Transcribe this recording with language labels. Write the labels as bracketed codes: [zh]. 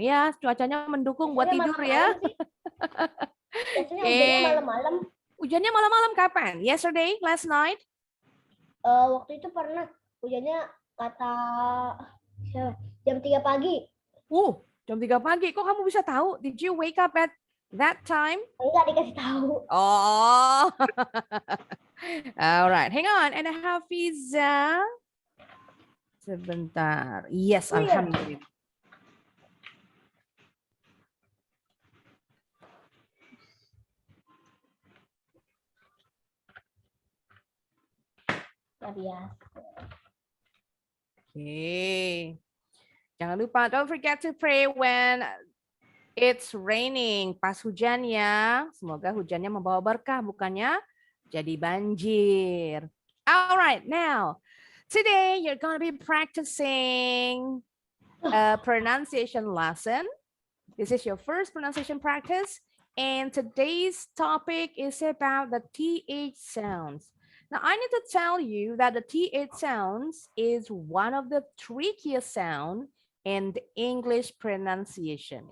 [id] Ya, cuacanya mendukung buat tidur ya. Biasanya hujannya malam-malam. Hujannya malam-malam kapan? [en] Yesterday, last night? [id] Waktu itu pernah hujannya kata jam 3 pagi. Jam 3 pagi. Kok kamu bisa tahu? [en] Did you wake up at that time? [id] Enggak dikasih tahu. [en] Oh. Alright, hang on. [id] And Hafiza. Sebentar. [en] Yes, alhamdulillah. Okay. [id] Jangan lupa, [en] don't forget to pray when it's raining. [id] Pas hujan ya. Semoga hujannya membawa berkah, bukannya jadi banjir. [en] Alright, now. Today, you're going to be practicing a pronunciation lesson. This is your first pronunciation practice. And today's topic is about the TH sounds. Now, I need to tell you that the TH sounds is one of the trickiest sound in the English pronunciation.